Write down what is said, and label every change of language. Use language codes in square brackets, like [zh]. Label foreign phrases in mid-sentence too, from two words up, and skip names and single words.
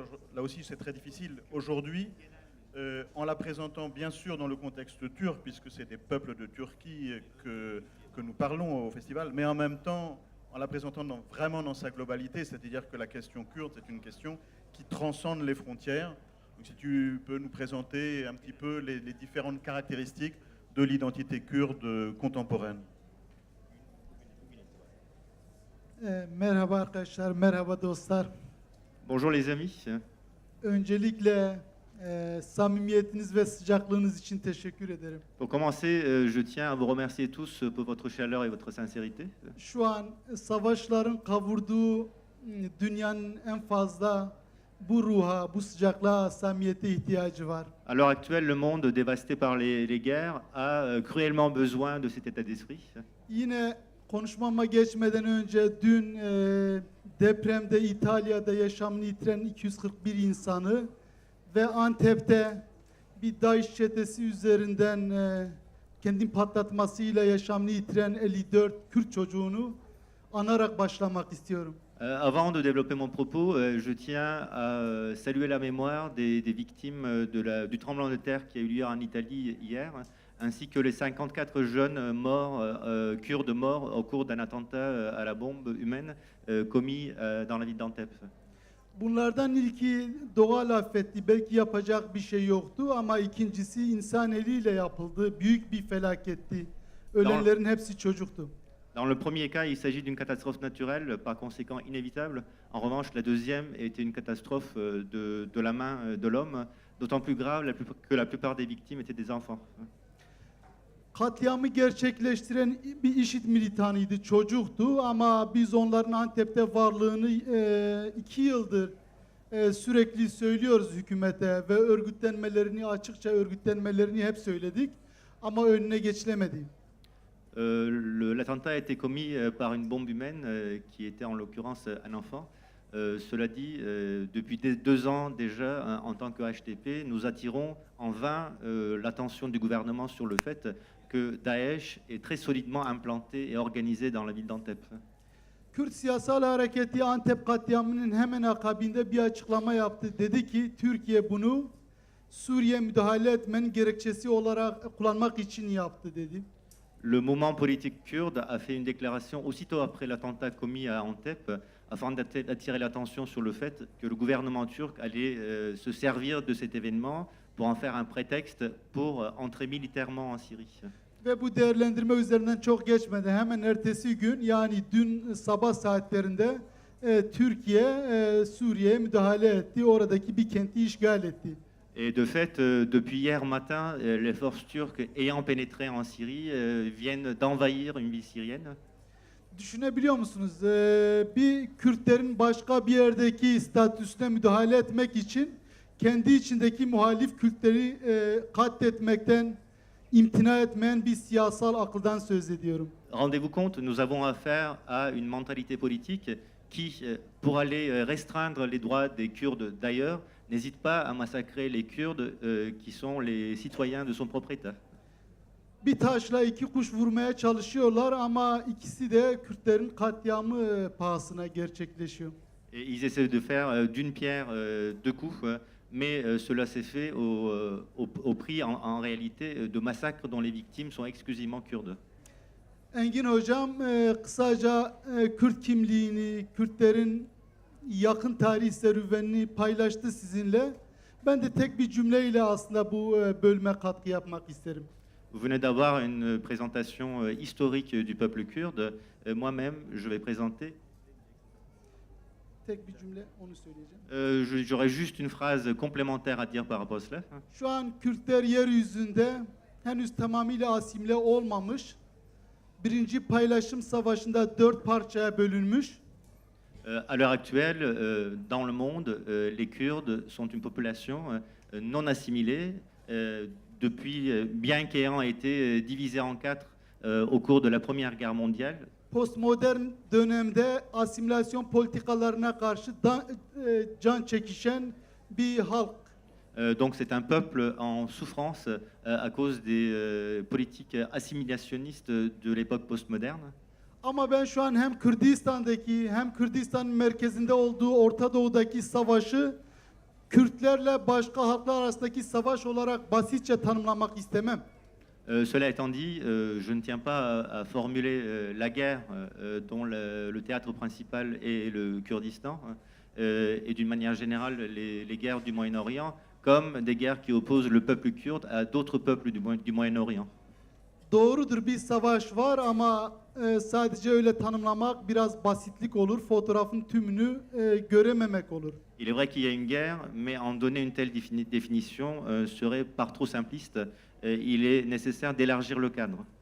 [fr] Là aussi, c'est très difficile aujourd'hui, en la présentant bien sûr dans le contexte turc, puisque c'est des peuples de Turquie que nous parlons au festival, mais en même temps, en la présentant vraiment dans sa globalité, c'est-à-dire que la question kurde, c'est une question qui transcende les frontières. Donc si tu peux nous présenter un petit peu les différentes caractéristiques de l'identité kurde contemporaine. [tr] Merhaba arkadaşlar, merhaba dostlar. [fr] Bonjour les amis. [tr] Öncelikle samimiyetiniz ve sıcaklığınız için teşekkür ederim. [fr] Pour commencer, je tiens à vous remercier tous pour votre chaleur et votre sincérité. [tr] Şu an savaşların kavurduğu dünyanın en fazla bu ruha, bu sıcaklığa, samimiyete ihtiyacı var. [fr] À l'heure actuelle, le monde dévasté par les guerres a cruellement besoin de cet état d'esprit. [tr] Yine konuşmama geçmeden önce dün depremde İtalya'da yaşamını yitiren 241 insanı ve Antep'te bir DAEŞ çetesi üzerinden kendini patlatmasıyla yaşamını yitiren 54 Kürt çocuğunu anarak başlamak istiyorum. [fr] Avant de développer mon propos, je tiens à saluer la mémoire des victimes du tremblement de terre qui a eu lieu en Italie hier, ainsi que les 54 jeunes morts, kurdes morts au cours d'un attentat à la bombe humaine commis dans la ville d'Antep. [tr] Bunlardan ilki doğal afetti, belki yapacak bir şey yoktu ama ikincisi insan eliyle yapıldı, büyük bir felaketti. Ölenlerin hepsi çocuktu. [fr] Dans le premier cas, il s'agit d'une catastrophe naturelle, par conséquent inévitable. En revanche, la deuxième était une catastrophe de la main de l'homme, d'autant plus grave que la plupart des victimes étaient des enfants. [tr] Katliamı gerçekleştiren bir IŞİD militanıydı, çocuktu ama biz onların Antep'te varlığını 2 yıldır sürekli söylüyoruz hükümete ve örgütlenmelerini, açıkça örgütlenmelerini hep söyledik ama önüne geçilemedi. [fr] L'attentat a été commis par une bombe humaine qui était en l'occurrence un enfant. Cela dit, depuis 2 ans déjà, en tant que HTP, nous attirons en vain l'attention du gouvernement sur le fait que Daesh est très solidement implanté et organisé dans la ville d'Antep. [tr] Kürt Siyasal Hareketi Antep katliamının hemen akabinde bir açıklama yaptı. Dedi ki Türkiye bunu Suriye müdahale etmenin gerekçesi olarak kullanmak için yaptı dedi. [fr] Le mouvement politique kurde a fait une déclaration aussitôt après l'attentat commis à Antep afin d'attirer l'attention sur le fait que le gouvernement turc allait se servir de cet événement pour en faire un prétexte pour entrer militairement en Syrie. [tr] Ve bu değerlendirme üzerinden çok geçmedi. Hemen ertesi gün yani dün sabah saatlerinde Türkiye Suriye'ye müdahale etti. Oradaki bir kenti işgal etti. [fr] Et de fait, depuis hier matin, les forces turques ayant pénétré en Syrie viennent d'envahir une ville syrienne. [tr] Düşünebiliyor musunuz? Bir Kürtlerin başka bir yerdeki statüsüne müdahale etmek için kendi içindeki muhalif Kürtleri katletmekten imtina etmeyen bir siyasal akıldan söz ediyorum. [fr] Rendez-vous compte, nous avons affaire à une mentalité politique qui, pour aller restreindre les droits des Kurdes d'ailleurs, n'hésite pas à massacrer les Kurdes qui sont les citoyens de son propre État. [tr] Bir taşla iki kuş vurmaya çalışıyorlar ama ikisi de Kürtlerin katliamı pahasına gerçekleşiyor. [fr] Et ils essaient de faire d'une pierre deux coups, mais cela s'est fait au prix en réalité de massacres dont les victimes sont exclusivement kurdes. [tr] Engin Hocam kısaca Kürt kimliğini, Kürtlerin yakın tarih serüvenini paylaştı sizinle. Ben de tek bir cümleyle aslında bu bölüme katkı yapmak isterim. [fr] Vous venez d'avoir une présentation historique du peuple kurde. Moi-même, je vais présenter. [tr] Tek bir cümle onu söyleyeceğim. [fr] J'aurais juste une phrase complémentaire à dire par rapport à cela. [tr] Şu an Kürtler yeryüzünde henüz tamamıyla asimile olmamış. Birinci paylaşım savaşında 4 parçaya bölünmüş. [fr] À l'heure actuelle, dans le monde, les Kurdes sont une population non assimilée, depuis, bien qu'ayant été divisée en 4 au cours de la Première Guerre mondiale. [tr] Postmodern dönemde asimilasyon politikalarına karşı can çekişen bir halk. [fr] Donc c'est un peuple en souffrance à cause des politiques assimilationnistes de l'époque postmoderne. [tr] Ama ben şu an hem Kürdistan'daki hem Kürdistan'ın merkezinde olduğu Orta Doğu'daki savaşı Kürtlerle başka halklar arasındaki savaş olarak basitçe tanımlamak istemem. [fr] Cela étant dit, je ne tiens pas à formuler la guerre dont le théâtre principal est le Kurdistan et d'une manière générale les guerres du Moyen-Orient comme des guerres qui opposent le peuple kurde à d'autres peuples du Moyen-Orient. [tr] Doğrudur bir savaş var ama sadece öyle tanımlamak biraz basitlik olur. Fotoğrafın tümünü görememek olur. [fr] Il est vrai qu'il y a une guerre, mais en donner une telle définition serait par trop simpliste. Il est nécessaire d'élargir le cadre.